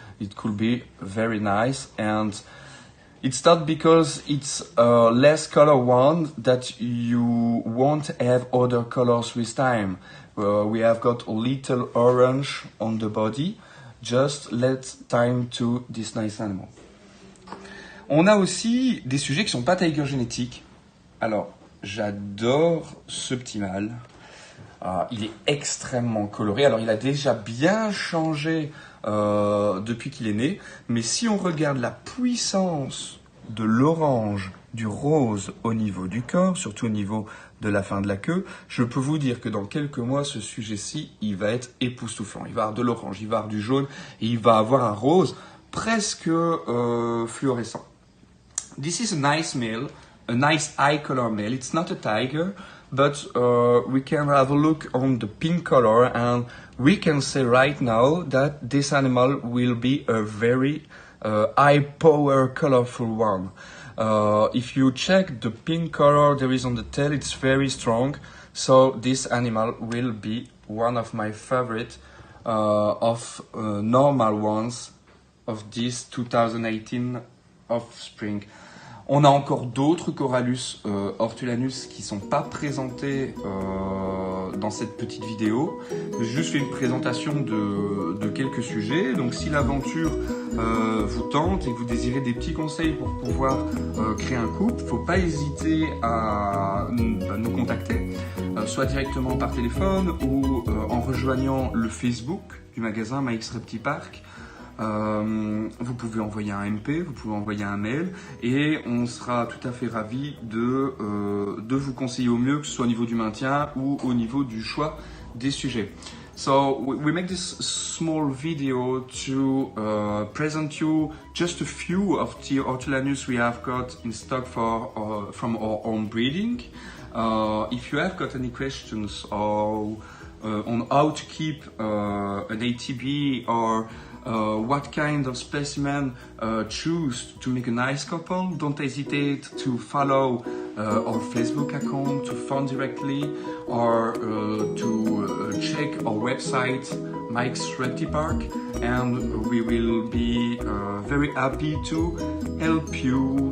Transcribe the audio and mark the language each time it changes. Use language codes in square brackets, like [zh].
[en] It could be very nice, and it's not because it's a less color one that you won't have other colors with time. We have got a little orange on the body. Just let time to this nice animal. [fr] On a aussi des sujets qui sont pas tiger génétiques. Alors, j'adore ce petit mâle. Il est extrêmement coloré. Alors, il a déjà bien changé depuis qu'il est né. Mais si on regarde la puissance de l'orange, du rose au niveau du corps, surtout au niveau de la fin de la queue, je peux vous dire que dans quelques mois, ce sujet-ci, il va être époustouflant. Il va avoir de l'orange, il va avoir du jaune et il va avoir un rose presque fluorescent. [en] This is a nice male, a nice eye color male. It's not a tiger, but we can have a look on the pink color and we can say right now that this animal will be a very high power colorful one. If you check the pink color there is on the tail, it's very strong. So this animal will be one of my favorite of normal ones of this 2018 offspring. [fr] On a encore d'autres Corallus hortulanus qui sont pas présentés dans cette petite vidéo. J'ai juste fait une présentation de quelques sujets. Donc si l'aventure vous tente et que vous désirez des petits conseils pour pouvoir créer un couple, faut pas hésiter à nous contacter, soit directement par téléphone ou en rejoignant le Facebook du magasin Mike's Reptile Park. Vous pouvez envoyer un MP, vous pouvez envoyer un mail et on sera tout à fait ravis de vous conseiller au mieux, que ce soit au niveau du maintien ou au niveau du choix des sujets. [en] So we make this small video to present you just a few of the hortulanus we have got in stock from our own breeding. If you have got any questions or on how to keep an ATB or what kind of specimen choose to make a nice couple, don't hesitate to follow our Facebook account, to phone directly, or to check our website, Mike's Reptile Park, and we will be very happy to help you.